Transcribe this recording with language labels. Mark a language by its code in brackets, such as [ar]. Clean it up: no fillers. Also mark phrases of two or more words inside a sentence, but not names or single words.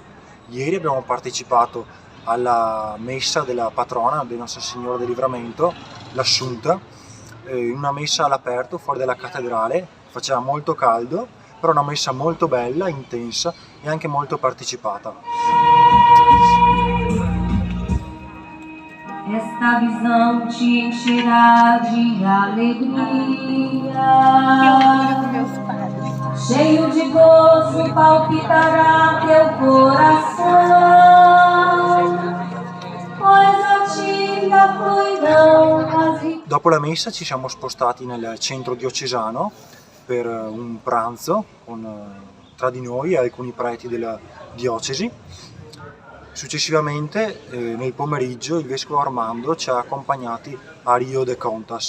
[it] Ieri abbiamo partecipato alla messa della patrona di Nostra Signora del Livramento, l'Assunta, in una messa all'aperto fuori dalla cattedrale. Faceva molto caldo, però una messa molto bella, intensa e anche molto partecipata. [pt] Esta visão te encherá de alegria, cheio de gozo palpitará teu coração, pois a ti da fluirão as riquezas. [it] Dopo la messa ci siamo spostati nel centro diocesano per un pranzo tra di noi e alcuni preti della diocesi. Successivamente, nel pomeriggio, il Vescovo Armando ci ha accompagnati a Rio de Contas.